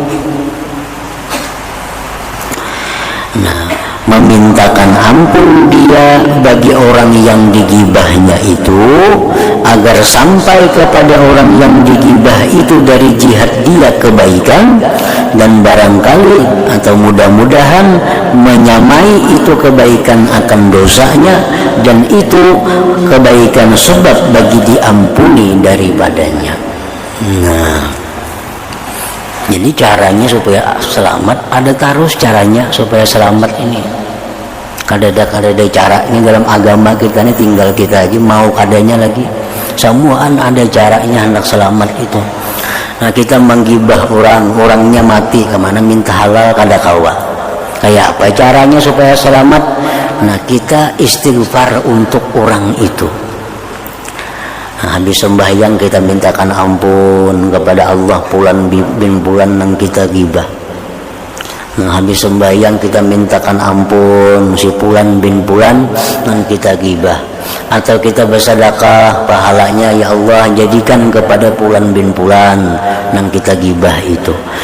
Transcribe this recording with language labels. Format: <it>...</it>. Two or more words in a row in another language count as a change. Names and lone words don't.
<id>Nah, memintakan ampun dia bagi orang yang digibahnya itu agar sampai kepada orang yang digibah itu dari jihad dia kebaikan, dan barangkali atau mudah-mudahan menyamai itu kebaikan akan dosanya, dan itu kebaikan sebab bagi diampuni daripadanya. Nah, jadi caranya supaya selamat, ada terus caranya supaya selamat ini. Kada ada caranya dalam agama kita ini, tinggal kita aja mau adanya lagi. Semuaan ada caranya hendak selamat itu. Nah kita menggibah orangnya mati, kemana minta halal kada kawa. Kayak apa caranya supaya selamat? Nah kita istighfar untuk orang itu. Nah, habis sembahyang kita mintakan ampun kepada Allah Fulan bin Fulan yang kita gibah. Nah habis sembahyang kita mintakan ampun si Fulan bin Fulan yang kita gibah. Atau kita bersedekah pahalanya, ya Allah jadikan kepada Fulan bin Fulan yang kita gibah itu.</id>